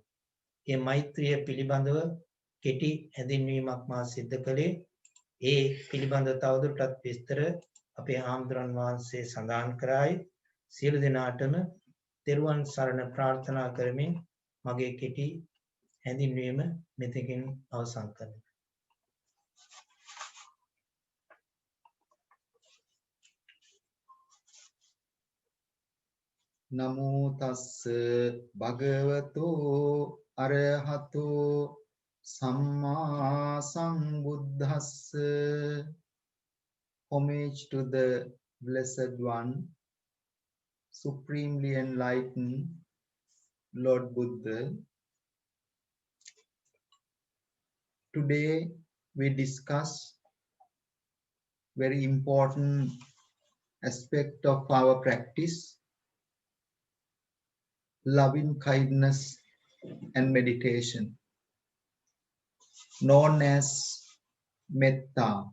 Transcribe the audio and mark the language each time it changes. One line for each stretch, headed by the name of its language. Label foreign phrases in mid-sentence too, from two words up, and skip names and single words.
Sinhala: මේ මෛත්‍රිය පිළිබඳව කෙටි හැඳින්වීමක් මා සිදු කළේ. ඒ පිළිබඳව තවදුරටත් විස්තර අපේ ආම්දුරන් වහන්සේ සඳහන් කරායි. සියලු දෙනාටම තෙරුවන් සරණ ප්‍රාර්ථනා කරමින් මගේ කෙටි හැඳින්වීම මෙතකින් අවසන් කරනවා.
Pali: නමෝ තස්ස භගවතු අරහතෝ සම්මා සම්බුද්දස්ස.
English: Homage to the Blessed One, supremely enlightened Lord Buddha. Today we discuss very important aspect of our practice, loving kindness and meditation, known as Metta.